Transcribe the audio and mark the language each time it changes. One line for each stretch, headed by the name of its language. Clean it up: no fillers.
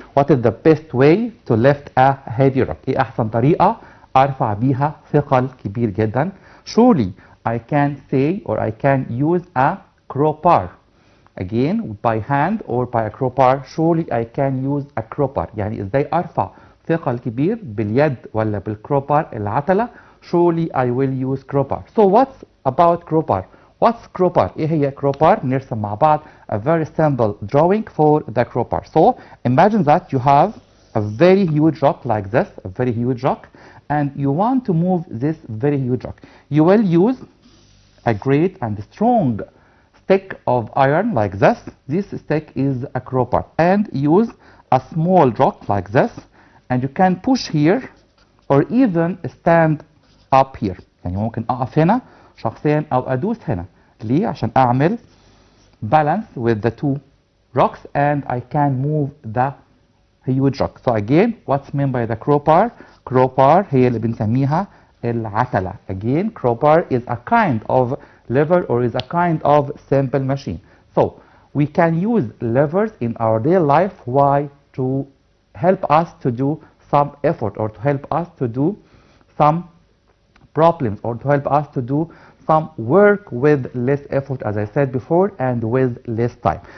English: What is the best way to lift a heavy rock?
Arabic: ايه احسن طريقة ارفع بيها ثقل كبير جدا؟
English: Surely I can say, or I can use a crowbar. Again, by hand or by a crowbar. Surely I can use a crowbar.
Arabic: يعني ازاي ارفع ثقل كبير باليد ولا بالكروبار العتلة؟
English: Surely I will use crowbar. So what's about crowbar? What's crowbar?
Arabic: ايه هي
English: crowbar؟
Arabic: نرسم مع بعض
English: a very simple drawing for the crowbar. So imagine that you have a very huge rock like this, a very huge rock, and you want to move this very huge rock. You will use a great and strong stick of iron like this. This stick is a crowbar, and use a small rock like this, and you can push here or even stand up here.
Arabic: يعني ممكن اقف هنا شخصيا او ادوس هنا. ليه؟ عشان اعمل
English: balance with the two rocks, and I can move the huge rock. So again, what's meant by the crowbar?
Arabic: Crowbar هي اللي بنسميها العتلة.
English: Again, crowbar is a kind of lever, or is a kind of simple machine. So we can use levers in our daily life. Why? To help us to do some effort, or to help us to do some problems, or to help us to do some work with less effort, as I said before, and with less time.